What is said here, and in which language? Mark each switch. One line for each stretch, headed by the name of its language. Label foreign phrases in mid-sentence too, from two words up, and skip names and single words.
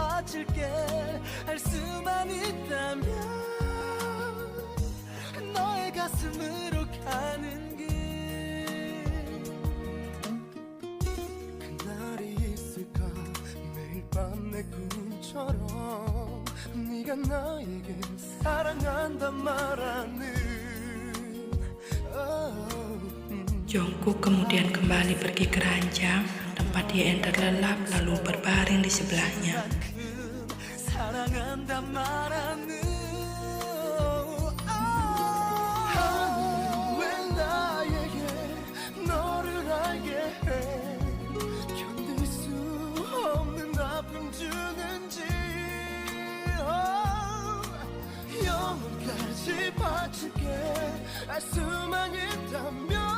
Korean: 바칠게 할 수만 있다면 너의 가슴으로 가는 길 그날이 있을까 매일 밤 내 꿈처럼 네가 나에게 사랑한단 말하는
Indonesian: Jungkook kemudian kembali pergi ke ranjang tempat Ye-en terlelap lalu berbaring di sebelahnya.
Korean: 사랑한단 말하는 왜 나에게 너를 알게 해 견딜 수 없는 아픔 주는지 영원까지 바칠게 알 수만 있다면